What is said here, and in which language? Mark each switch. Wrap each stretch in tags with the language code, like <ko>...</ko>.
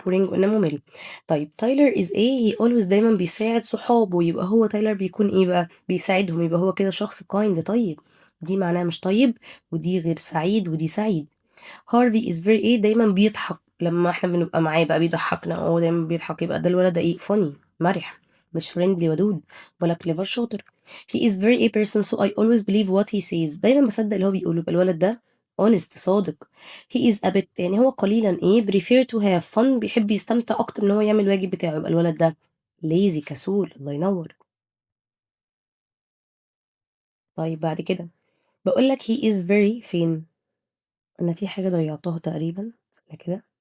<ar>boring قلنا ممل. طيب تايلر is ايه؟</ar> <en>he always</en> <ar>دايما بيساعد صحابه، يبقى هو تايلر بيكون ايه بقى؟ بيساعدهم، يبقى هو كده شخص kind طيب. دي معناها مش طيب، ودي غير سعيد، ودي سعيد. هارفي is very ايه؟ دايما بيضحك، لما احنا بنبقى معاه بقى بيضحكنا، هو دايما بيضحك، يبقى ده الولد ده ايه؟ funny، مرح، مش friendly ودود ولا clever شاطر.</ar> <en>he is very a person so I always believe what he says،</en> <ar>دايما بصدق اللي هو بيقوله، يبقى الولد ده</ar> <en>honest صادق. he is a bit</en> <ar>يعني هو قليلا ايه؟</ar> <en>prefer to have fun،</en> <ar>بيحب يستمتع اكتر ان هو يعمل الواجب بتاعه، يبقى الولد ده lazy كسول. الله ينور. طيب بعد كده بقول لك</ar> <en>he is very</en> <ar>فين؟ انا في حاجة ضيعتها تقريبا، استنى كده.</ar>